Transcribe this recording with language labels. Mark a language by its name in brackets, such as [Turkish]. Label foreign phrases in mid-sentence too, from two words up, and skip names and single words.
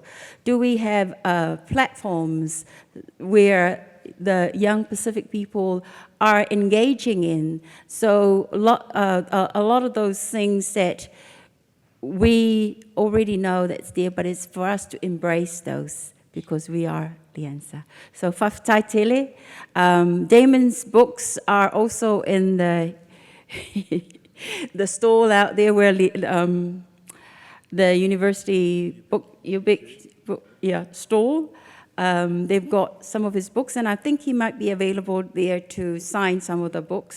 [English] Do we have platforms where the young Pacific people are engaging in? So a lot of those things that we already know that's there, but it's for us to embrace those, because we are LIANZA. [Samoan] So whawhatai tele. [English] Damon's books are also in the the stall out there where the university stall. They've got some of his books, and I think he might be available there to sign some of the books.